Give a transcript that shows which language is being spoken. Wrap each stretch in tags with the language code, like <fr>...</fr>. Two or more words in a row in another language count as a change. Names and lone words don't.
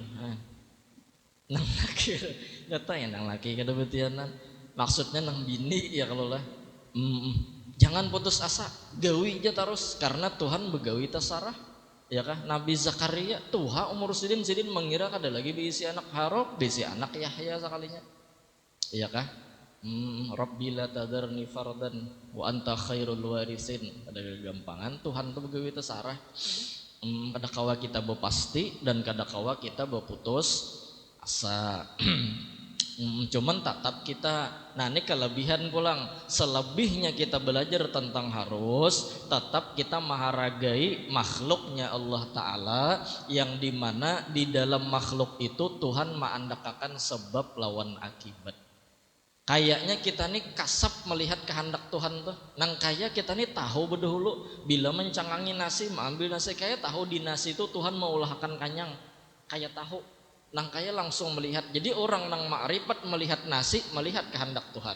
<bjn>Nang laki nyata ya nang laki kada betianan, maksudnya nang bini ya kalau lah. Jangan putus asa, gawi aja terus, karena Tuhan begawi tasarah ya kah. Nabi Zakaria tuha umur sidin mengira kada lagi diisi anak Harok, diisi anak Yahya sekalinya ya kah.</bjn> <ar>رب لا تذرني فردا وأنت خير الوارثين.</ar> <bjn>Ada kegampangan Tuhan tuh begawi tasarah. Kada kawa kita bepasti dan kada kawa kita beputus asa. Cuman tetap kita, nah ini kelebihan pulang, selebihnya kita belajar tentang harus, tetap kita menghargai makhluknya Allah Ta'ala, yang dimana di dalam makhluk itu Tuhan mengandakakan sebab lawan akibat. Kayaknya kita nih kasap melihat kehendak Tuhan tuh, nang kaya kita nih tahu berdahulu bila mencangangi nasi, mengambil nasi, kayak tahu di nasi itu Tuhan mau ulahkan kanyang, kayak tahu. Nang kaya langsung melihat. Jadi orang nang ma'rifat melihat nasi, melihat kehendak Tuhan.</bjn>